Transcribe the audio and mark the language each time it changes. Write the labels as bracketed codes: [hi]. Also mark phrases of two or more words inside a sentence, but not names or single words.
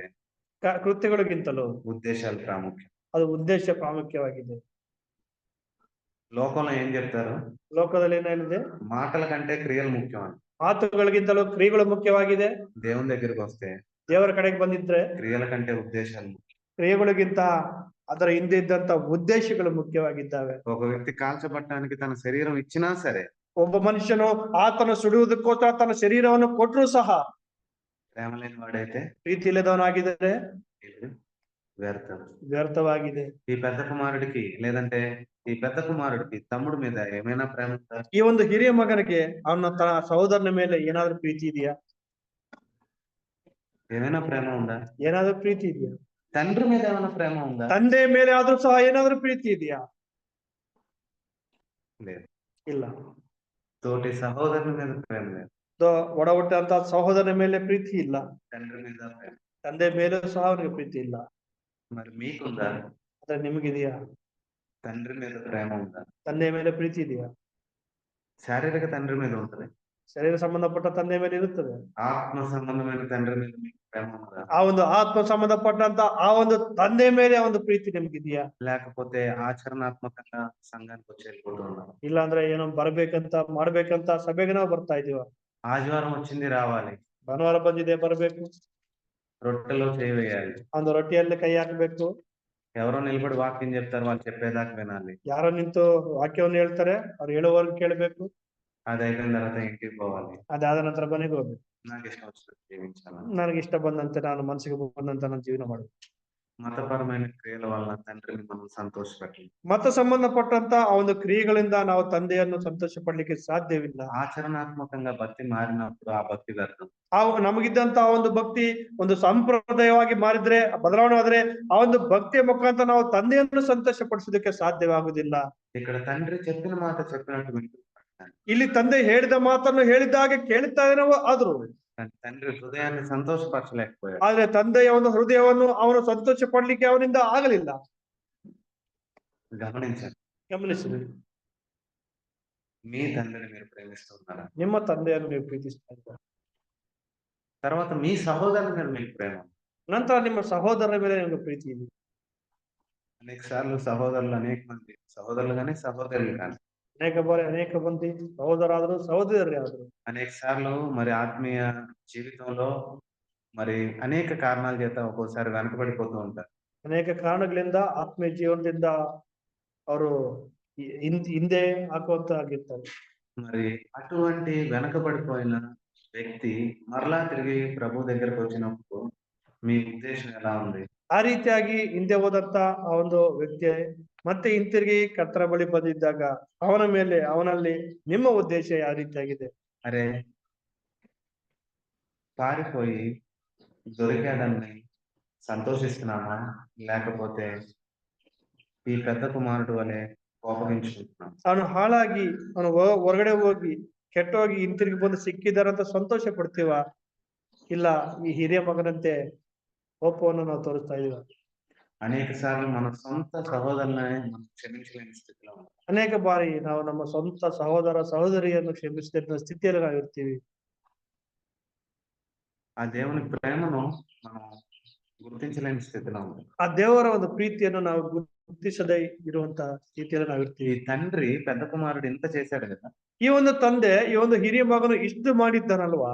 [kn] ಕೃತ್ಯಗಳಿಗಿಂತಲೂ [te] ఉద్దేశాలు ప్రాముఖ్యం. [kn] ಅದು ಉದ್ದೇಶ ಪ್ರಾಮುಖ್ಯವಾಗಿದೆ. [te] లోకంలో ఏం చెప్తారు? [kn] ಲೋಕದಲ್ಲಿ ಏನಿದೆ? [te] మాటల కంటే క్రియలు ముఖ్యం అని. [kn] ಮಾತುಗಳಿಗಿಂತಲೂ ಕ್ರಿಯೆಗಳು ಮುಖ್ಯವಾಗಿದೆ. [te] దేవుని దగ్గరికి వస్తే [kn] ದೇವರ ಕಡೆಗೆ ಬಂದಿದ್ರೆ [te] క్రియల కంటే ఉద్దేశాలు ముఖ్యం. [kn] ಕ್ರಿಯೆಗಳಿಗಿಂತ ಅದರ ಹಿಂದೆ ಇದ್ದಂತ ಉದ್ದೇಶಗಳು ಮುಖ್ಯವಾಗಿದ್ದಾವೆ. [te] ఒక వ్యక్తి కాల్చబట్టడానికి తన శరీరం ఇచ్చినా సరే, [kn] ಒಬ್ಬ ಮನುಷ್ಯನು ಆತನ ಸುಡುವುದಕ್ಕೋಸ್ಕರ ತನ್ನ ಶರೀರವನ್ನು ಕೊಟ್ಟರು ಸಹ [te] ప్రేమ లేని వాడైతే [kn] ಪ್ರೀತಿ ಇಲ್ಲದವನಾಗಿದ್ದರೆ [te] ఇది వ్యర్థం. [kn] ವ್ಯರ್ಥವಾಗಿದೆ. [te] ఈ పెద్ద కుమారుడికి లేదంటే ఈ పెద్ద కుమారుడికి తమ్ముడు మీద ఏమైనా ప్రేమ ఉందా? [kn] ಈ ಒಂದು ಹಿರಿಯ ಮಗನಿಗೆ ಅವನ ತನ್ನ ಸಹೋದರನ ಮೇಲೆ ಏನಾದ್ರೂ ಪ್ರೀತಿ ಇದೆಯಾ? [te] ఏమైనా ప్రేమ ఉందా? [kn] ಏನಾದ್ರೂ ಪ್ರೀತಿ ಇದೆಯಾ? [te] తండ్రి మీద ఏమైనా ప్రేమ ఉందా? [kn] ತಂದೆ ಮೇಲೆ ಆದ್ರೂ ಸಹ ಏನಾದ್ರೂ ಪ್ರೀತಿ ಇದೆಯಾ? [te] లేదు. [kn] ಇಲ್ಲ. [te] తోటి సహోదరుని మీద ప్రేమ లేదు. [kn] ಒಡ ಹುಟ್ಟಂತ ಸಹೋದರನ ಮೇಲೆ ಪ್ರೀತಿ ಇಲ್ಲ. [te] తండ్రి మీద ప్రేమ. [kn] ತಂದೆ ಮೇಲೂ ಸಹ ಅವನಿಗೆ ಪ್ರೀತಿ ಇಲ್ಲ. [te] మరి మీకుందా? [kn] ಆದ್ರೆ ನಿಮಗಿದೆಯಾ? [te] తండ్రి మీద ప్రేమ ఉందా? [kn] ತಂದೆ ಮೇಲೆ ಪ್ರೀತಿ ಇದೆಯಾ? [te] శారీరక తండ్రి మీద ఉంటది. [kn] ಶರೀರ ಸಂಬಂಧಪಟ್ಟ ತಂದೆ ಮೇಲೆ ಇರುತ್ತದೆ. [te] ఆత్మ సంబంధమైన తండ్రి మీద మీకు ప్రేమ ఉందా? [kn] ಆ ಒಂದು ಆತ್ಮ ಸಂಬಂಧಪಟ್ಟಂತ ಆ ಒಂದು ತಂದೆ ಮೇಲೆ ಒಂದು ಪ್ರೀತಿ ನಿಮ್ಗಿದೆಯಾ? [te] లేకపోతే ఆచరణాత్మకంగా సంఘానికి వచ్చి వెళ్ళిపోతూ ఉన్నాం. [kn] ಇಲ್ಲ ಅಂದ್ರೆ ಏನೋ ಮಾಡ್ಬೇಕಂತ ಸಭೆಗೆ ನಾವು ಬರ್ತಾ ಇದೀವ. [te] ఆదివారం వచ్చింది రావాలి, [kn] ಭಾನುವಾರ ಬಂದಿದೆ ಬರ್ಬೇಕು, [te] రొట్టెలో చేయి వేయాలి, [kn] ಒಂದು ರೊಟ್ಟಿಯಲ್ಲಿ ಕೈ ಹಾಕ್ಬೇಕು, [te] ఎవరో నిలబడి వాక్యం చెప్తారు, వాళ్ళు చెప్పేదాకా వినాలి, [kn] ಯಾರೋ ನಿಂತು ವಾಕ್ಯವನ್ನು ಹೇಳ್ತಾರೆ ಅವ್ರು ಹೇಳುವವರೆಗೂ ಕೇಳ್ಬೇಕು, [te] అది అయిపోయిన తర్వాత ఇంటికి పోవాలి, [kn] ಅದಾದ ನಂತರ ಮನೆಗೆ ಹೋಗ್ಬೇಕು, [te] నాకు ఇష్టం వచ్చినట్టు జీవించాలి. [kn] ನನಗೆ ಇಷ್ಟ ಬಂದಂತೆ ನಾನು ಮನಸ್ಸಿಗೆ ಬಂದಂತ ನಾನು ಜೀವನ ಮಾಡ್ಬೇಕು. [te] మతపరమైన క్రియల వల్ల తండ్రిని మనం సంతోషపెట్టలేం. [kn] ಮತ ಸಂಬಂಧಪಟ್ಟಂತ ಆ ಒಂದು ಕ್ರಿಯೆಗಳಿಂದ ನಾವು ತಂದೆಯನ್ನು ಸಂತೋಷ ಪಡ್ಲಿಕ್ಕೆ ಸಾಧ್ಯವಿಲ್ಲ. [te] ఆచరణాత్మకంగా భక్తి మారినప్పుడు ఆ భక్తి వ్యర్థం. [kn] ಆ ನಮಗಿದ್ದಂತ ಆ ಒಂದು ಭಕ್ತಿ ಒಂದು ಸಂಪ್ರದಾಯವಾಗಿ ಮಾರಿದ್ರೆ, ಬದಲಾವಣೆ ಆದ್ರೆ ಆ ಒಂದು ಭಕ್ತಿಯ ಮುಖಾಂತರ ನಾವು ತಂದೆಯನ್ನು ಸಂತೋಷ ಪಡಿಸೋದಕ್ಕೆ ಸಾಧ್ಯವಾಗುವುದಿಲ್ಲ. [te] ఇక్కడ తండ్రి చెప్పిన మాట చెప్పినట్టు వింటున్నాడు. [kn] ಇಲ್ಲಿ ತಂದೆ ಹೇಳಿದ ಮಾತನ್ನು ಹೇಳಿದಾಗ ಕೇಳುತ್ತಾ ನಾವು ಆದ್ರು [te] తండ్రి హృదయాన్ని సంతోషపరచలేకపోయాడు. [kn] ಆದ್ರೆ ತಂದೆಯ ಒಂದು ಹೃದಯವನ್ನು ಅವನು ಸಂತೋಷ ಪಡ್ಲಿಕ್ಕೆ ಅವನಿಂದ ಆಗಲಿಲ್ಲ. ಗಮನಿಸಿರಿ, [te] మీ తండ్రిని మీరు ప్రేమిస్తున్నారా? [kn] ನಿಮ್ಮ ತಂದೆಯನ್ನು ನೀವು ಪ್ರೀತಿಸ್ತಾ ಇದ್ದೀರಾ? [te] తర్వాత మీ సహోదరుని మీద మీకు ప్రేమ. [kn] ನಂತರ ನಿಮ್ಮ ಸಹೋದರರ ಮೇಲೆ ನಿಮಗೆ ಪ್ರೀತಿ ಇದೆ. [te] అనేక సార్లు సహోదరులు అనేక మంది సహోదరులు కానీ సహోదరులు కానీ [kn] ಅನೇಕ ಮಂದಿ ಸಹೋದರಾದ್ರು ಸಹೋದರಿಯಾದ್ರು [te] అనేక సార్లు మరి ఆత్మీయ జీవితంలో మరి అనేక కారణాల చేత ఒక్కోసారి వెనకబడిపోతూ ఉంటారు. [kn] ಅನೇಕ ಕಾರಣಗಳಿಂದ ಆತ್ಮೀಯ ಜೀವನದಿಂದ ಅವರು ಹಿಂದೆ ಹಾಕುವಂತ ಆಗಿರ್ತಾರೆ. [te] మరి అటువంటి వెనకబడిపోయిన వ్యక్తి మరలా తిరిగి ప్రభు దగ్గరకు వచ్చినప్పుడు మీ ఉద్దేశం ఎలా ఉంది? [kn] ಆ ರೀತಿಯಾಗಿ ಹಿಂದೆ ಹೋದಂತ ಆ ಒಂದು ವ್ಯಕ್ತಿ ಮತ್ತೆ ಹಿಂತಿರುಗಿ ಕರ್ತರ ಬಳಿ ಬಂದಿದ್ದಾಗ ಅವನಲ್ಲಿ ನಿಮ್ಮ ಉದ್ದೇಶ ಯಾವ ರೀತಿಯಾಗಿದೆ? [te] అరే పారిపోయి దొరికాడని సంతోషిస్తున్నామా, లేకపోతే ఈ పెద్ద కుమారుడు వలె కోపగించుకుంటున్నాం? [kn] ಅವನು ಹಾಳಾಗಿ ಅವನು ಹೊರಗಡೆ ಹೋಗಿ ಕೆಟ್ಟೋಗಿ ಹಿಂತಿರುಗಿ ಬಂದು ಸಿಕ್ಕಿದಾರಂತ ಸಂತೋಷ ಪಡ್ತೀವ, ಇಲ್ಲ ಈ ಹಿರಿಯ ಮಗನಂತೆ ಕೋಪವನ್ನು ನಾವು ತೋರಿಸ್ತಾ ಇದೀವ? [te] అనేక సార్లు మన సొంత సహోదరులనే మనం క్షమించలేని స్థితిలో ఉంటాం. [kn] ಅನೇಕ ಬಾರಿ ನಾವು ನಮ್ಮ ಸ್ವಂತ ಸಹೋದರ ಸಹೋದರಿಯನ್ನು ಕ್ಷಮಿಸಿದ ಸ್ಥಿತಿಯಲ್ಲಿ ನಾವು ಇರ್ತೀವಿ. [te] ఆ దేవుని ప్రేమను మనం గుర్తించలేని స్థితిలో ఉంటాం. [kn] ಆ ದೇವರ ಒಂದು ಪ್ರೀತಿಯನ್ನು ನಾವು ಗುರುತಿಸದೇ ಇರುವಂತ ಸ್ಥಿತಿಯಲ್ಲಿ ನಾವು [te] ఈ [kn] ಇರ್ತೀವಿ. [te] తండ్రి పెద్ద కుమారుడు ఇంత చేశాడు కదా, [kn] ಈ ಒಂದು ತಂದೆ ಈ ಒಂದು ಹಿರಿಯ ಮಗನು ಇಷ್ಟು ಮಾಡಿದ್ದಾನಲ್ವಾ?